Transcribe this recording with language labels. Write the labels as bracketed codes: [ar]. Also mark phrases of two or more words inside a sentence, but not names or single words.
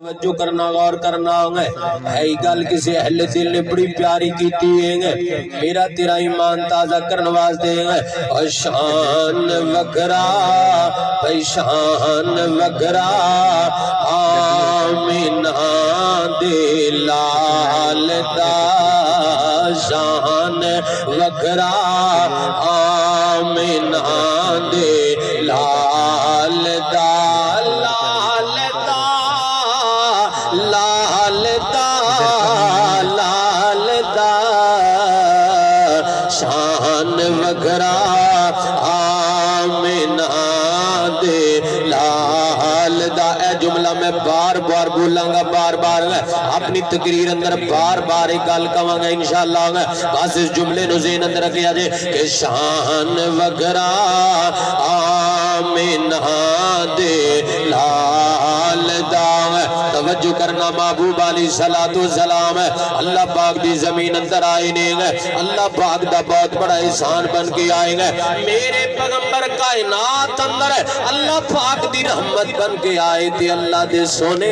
[pa] توجہ کرنا غور کرنا ہے گل کسی اہل دل نے بڑی پیاری کیتی ہے میرا تیرا ایمان تازہ کرنے واسطے اور شان وکرا شان وکرا آمینہ دے لال دا شان وکرا آمینہ دے لال دا شان وکرا آمینہ دے لال دا اے جملہ میں بار بار بولاں گا بار بار اپنی تقریر اندر بار بار ایک گل کہاں گا انشاءاللہ بس اس جملے نو ذہن اندر رکھیا جے کہ شان وکرا آمینہ دے لال دا توجہ کرنا محبوب علیہ السلام اللہ پاک دی زمین اندر آئے نے اللہ پاک دا بہت بڑا احسان بن کے آئے گا میرے پیغمبر کائنات اندر اللہ پاک دی رحمت بن کے آئے تھے اللہ دے سونے